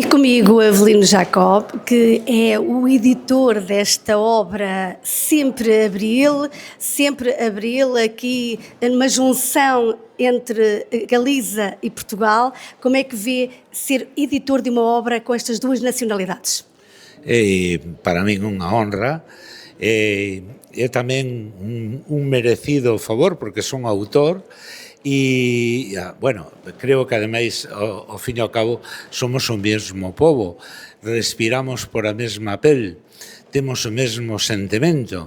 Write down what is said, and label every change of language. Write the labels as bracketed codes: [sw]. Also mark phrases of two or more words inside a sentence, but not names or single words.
[pt] Comigo, Avelino Jacob, que é o editor desta obra Sempre Abril, aqui numa junção entre Galiza e Portugal. Como é que vê ser editor de uma obra com estas duas nacionalidades? [gl] É para min unha honra, é tamén un merecido favor porque son autor e, bueno, creo que ademais ao fin e ao cabo somos o mesmo pobo, respiramos por a mesma pel, temos o mesmo sentimento.